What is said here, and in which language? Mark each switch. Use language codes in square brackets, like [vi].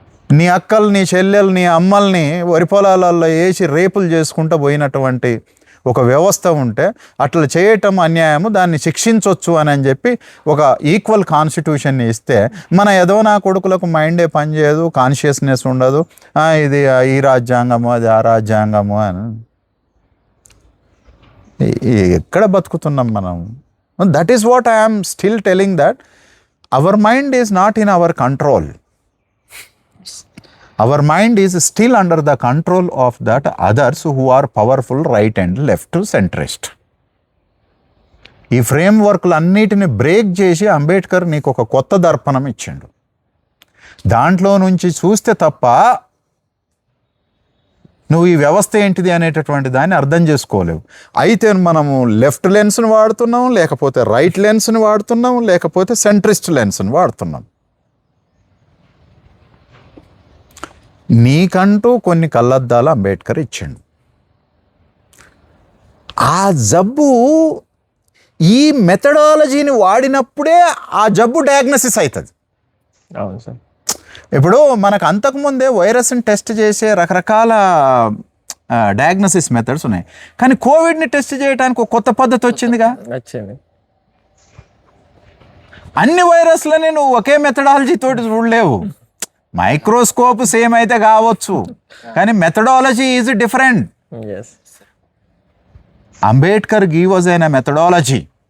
[te] నీ అక్కలు, నీ చెల్లెలు, నీ అమ్మల్ని వరి పొలాలలో వేసి రేపులు చేసుకుంటూ పోయినటువంటి ఒక వ్యవస్థ ఉంటే అట్లా చేయటం అన్యాయము, దాన్ని శిక్షించవచ్చు అని చెప్పి ఒక ఈక్వల్ కాన్స్టిట్యూషన్ని ఇస్తే మన ఏదో నా కొడుకులకు మైండే పనిచేయదు, కాన్షియస్నెస్ ఉండదు, ఇది ఈ రాజ్యాంగము అది ఆ రాజ్యాంగము అని. ఎక్కడ బతుకుతున్నాం మనం? [en] That is what I'm still telling, that our mind is not in our control. Our mind is still under the control of that others who are powerful right and left centrist. [te] ఈ ఫ్రేమ్వర్క్లు అన్నిటిని break చేసి అంబేద్కర్ నీకు ఒక కొత్త దర్పణం ఇచ్చిండు. దాంట్లో నుంచి చూస్తే తప్ప నువ్వు ఈ వ్యవస్థ ఏంటిది అనేటటువంటి దాన్ని అర్థం చేసుకోలేవు. అయితే మనము లెఫ్ట్ లెన్స్ని వాడుతున్నాం, లేకపోతే రైట్ లెన్స్ని వాడుతున్నాం, లేకపోతే సెంట్రిస్ట్ లెన్స్ని వాడుతున్నాం. నీకంటూ కొన్ని కళ్ళద్దాలు అంబేద్కర్ ఇచ్చిండు. ఆ జబ్బు ఈ మెథడాలజీని వాడినప్పుడే ఆ జబ్బు డయాగ్నోసిస్ అవుతుంది. అవును సార్. ఇప్పుడు మనకు అంతకుముందే వైరస్ని టెస్ట్ చేసే రకరకాల డయాగ్నోసిస్ మెథడ్స్ ఉన్నాయి, కానీ కోవిడ్ని టెస్ట్ చేయడానికి ఒక కొత్త పద్ధతి వచ్చిందిగా. వచ్చింది. అన్ని వైరస్లని నువ్వు ఒకే మెథడాలజీ తోటి చూడలేవు. మైక్రోస్కోప్ సేమ్ అయితే కావచ్చు, కానీ [en] Methodology is different. Yes. Ambedkar give us a methodology.